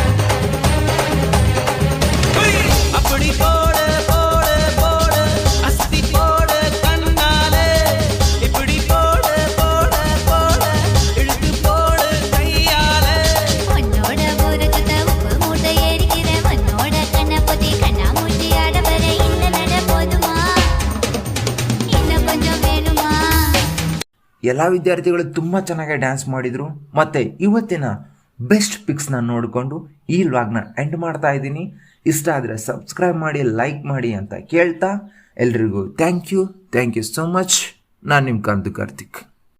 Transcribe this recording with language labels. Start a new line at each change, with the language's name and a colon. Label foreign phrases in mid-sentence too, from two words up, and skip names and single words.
Tamil: அப்படி போடு போடு போடு அஸ்தி போடு கண்ணாலே இப்படி போடு போடு போடு இழுத்து போடு கையாலே உன்னோட ஊரு சுத்த உப்பு மூட்டை ஏறிக்கிற உன்னோட கண்ணை பொத்தி கண்ணா மூட்டி ஆட வர இந்த நட போதுமா இன்னும் கொஞ்சம் வேணுமா
Kannada: ಎಲ್ಲ ವಿದ್ಯಾರ್ಥಿಗಳು ತುಂಬ ಚೆನ್ನಾಗಿ ಡ್ಯಾನ್ಸ್ ಮಾಡಿದರು ಮತ್ತು ಇವತ್ತಿನ ಬೆಸ್ಟ್ ಪಿಕ್ಸ್ನ ನೋಡಿಕೊಂಡು ಈ
English: vlogna end
Kannada: ಮಾಡ್ತಾ ಇದ್ದೀನಿ. ಇಷ್ಟ ಆದರೆ ಸಬ್ಸ್ಕ್ರೈಬ್ ಮಾಡಿ ಲೈಕ್ ಮಾಡಿ ಅಂತ ಕೇಳ್ತಾ ಎಲ್ರಿಗೂ
English: thank you so much.
Kannada: ನಾನು ನಿಮ್ಮ ಕಾಂತು ಕಾರ್ತಿಕ್.